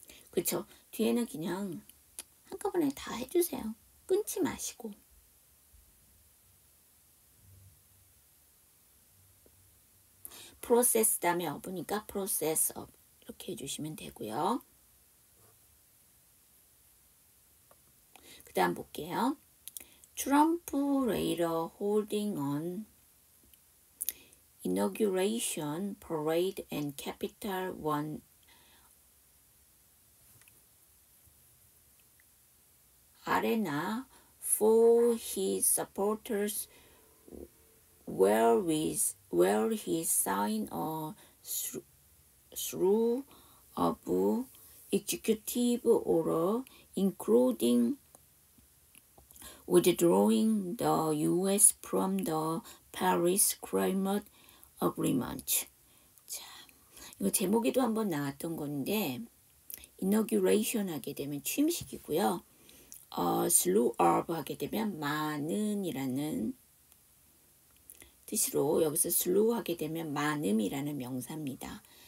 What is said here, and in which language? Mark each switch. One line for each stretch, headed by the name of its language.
Korean: 그쵸. 뒤에는 그냥 한꺼번에 다 해주세요. 끊지 마시고. process 다음에 업으니까 process of 이렇게 해주시면 되고요. 그 다음 볼게요.
English: Trump later holding on inauguration parade and Capital One Arena for his supporters where he signed a slew of executive order including withdrawing the U.S. from the Paris Climate Agreement.
Korean: 자, 이거 제목에도 한번 나왔던 건데 inauguration 하게 되면 취임식이고요. slew of 하게 되면 많은이라는 뜻으로 여기서 slew 하게 되면 많음이라는 명사입니다.